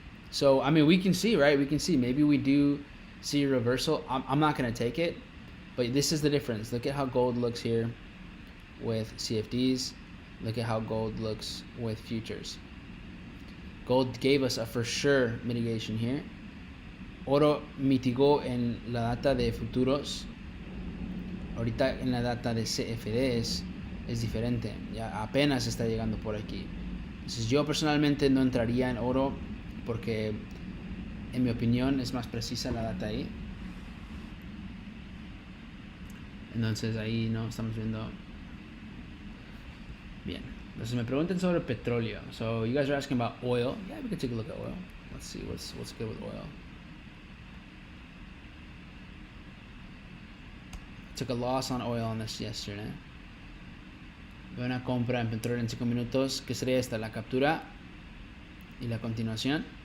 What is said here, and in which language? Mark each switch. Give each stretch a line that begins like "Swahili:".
English: So I mean, we can see, right? We can see maybe we do see a reversal. I'm not going to take it, but this is the difference. Look at how gold looks here with CFDs. Look at how gold looks with futures. Gold gave us a for sure mitigation here.
Spanish: Oro mitigó en la data de futuros. Ahorita en la data de CFDs es diferente. Ya apenas está llegando por aquí. Entonces yo personalmente no entraría en oro porque en mi opinión es más precisa la data ahí. Entonces ahí no estamos viendo bien. Entonces me preguntan sobre petróleo.
English: So you guys are asking about oil. Yeah, we can take a look at oil. Let's see what's good with oil. Took a loss on oil on this yesterday.
Spanish: Veo una compra en petróleo en 5 minutos. ¿Qué sería esta? La captura y la continuación.